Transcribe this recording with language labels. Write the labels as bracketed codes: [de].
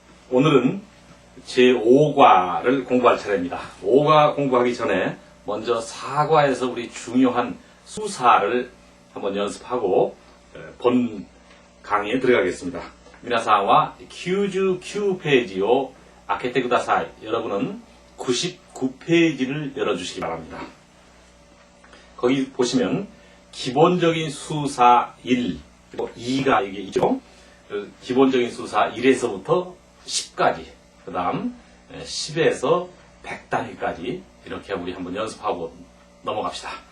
[ko] 오늘은 제5과를 공부할 차례입니다. 5과 공부하기 전에 먼저 4과에서 우리 중요한 수사를 한번 연습하고 본 강의에 들어가겠습니다. [ja] 皆さんは 99페이지を 開けてください. [ko] 여러분은 99페이지를 열어주시기 바랍니다. 거기 보시면 기본적인 수사 1, 그리고 2가 이게 있죠. 기본적인 수사 1에서부터 10까지, 그 다음 10에서 100단위까지 이렇게 우리 한번 연습하고 넘어갑시다.